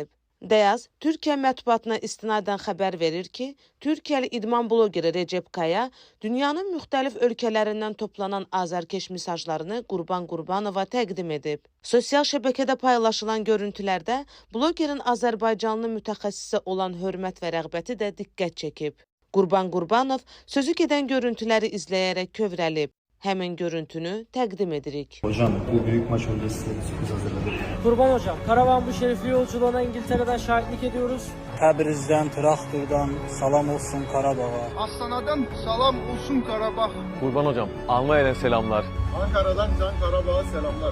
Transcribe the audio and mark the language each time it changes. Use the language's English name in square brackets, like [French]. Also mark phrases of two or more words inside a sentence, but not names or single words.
[Azerbaijani] Deyaz, Türkiyə mətbuatına istinadən xəbər verir ki, Türkiyəli idman blogeri Recep Kaya dünyanın müxtəlif ölkələrindən toplanan azərkeş mesajlarını Qurban Qurbanova təqdim edib. Sosial şəbəkədə paylaşılan görüntülərdə blogerin Azərbaycanlı mütəxəssisə olan hörmət və rəğbəti də diqqət çəkib. Qurban Qurbanov sözü gedən görüntüləri izləyərək kövrəlib. Hemen görüntünü təqdim edirik. [Turkish] Hocam bu büyük maç öncesi sürpriz hazırladık. Kurban hocam, karavan bu şerefli yolculuğuna İngiltere'den şahitlik ediyoruz. [Azerbaijani] Təbrizdən, Traktördən salam olsun Qarabağa. Astana'dan salam olsun Karabağ. [Turkish] Kurban hocam, Almanya'dan selamlar. Ankara'dan Can Karabağ'a selamlar.